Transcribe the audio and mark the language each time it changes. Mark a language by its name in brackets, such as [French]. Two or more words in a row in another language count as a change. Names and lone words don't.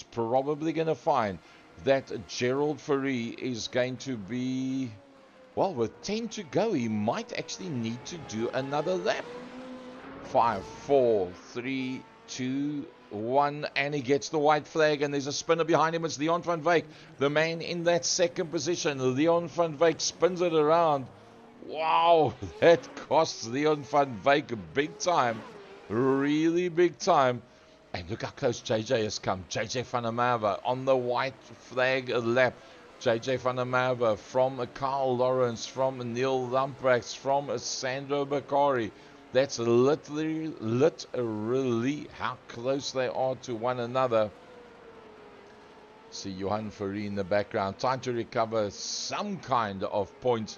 [English] Probably going to find that Gerald Ferry is going to be, well, with 10 to go, he might actually need to do another lap. 5, 4, 3, 2, 1, and he gets the white flag, and there's a spinner behind him. It's Leon van Wyk, the man in that second position. Leon van Wyk spins it around. Wow, that costs Leon van Wyk big time, really big time. And look how close JJ has come. JJ van der Merwe on the white flag lap. JJ van der Merwe from Carl Lawrence, from Neil Lamprecht, from Sandro Bakari. That's literally how close they are to one another. See Johan Ferry in the background, trying to recover some kind of points.